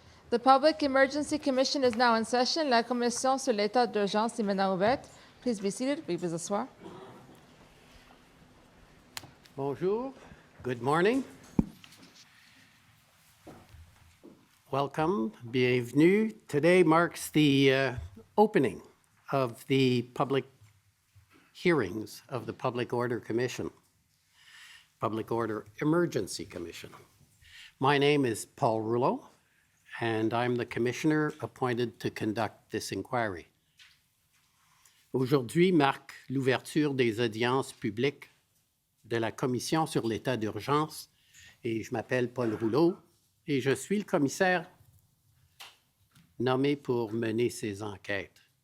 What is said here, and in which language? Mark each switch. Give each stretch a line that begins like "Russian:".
English: The Public Emergency Commission is now in session.
French: La commission sur l'état d'urgence est maintenant ouverte.
English: Please be seated.
French: Veuillez vous asseoir. Bonjour.
English: Good morning. Welcome.
French: Bienvenue.
English: Today marks the opening of the public hearings of the Public Order Commission, Public Order Emergency Commission. My name is Paul Rouleau, and I'm the commissioner appointed to conduct this inquiry.
French: Aujourd'hui marque l'ouverture des audiences publiques de la Commission sur l'état d'urgence et je m'appelle Paul Rouleau et je suis le commissaire nommé pour mener cette enquête.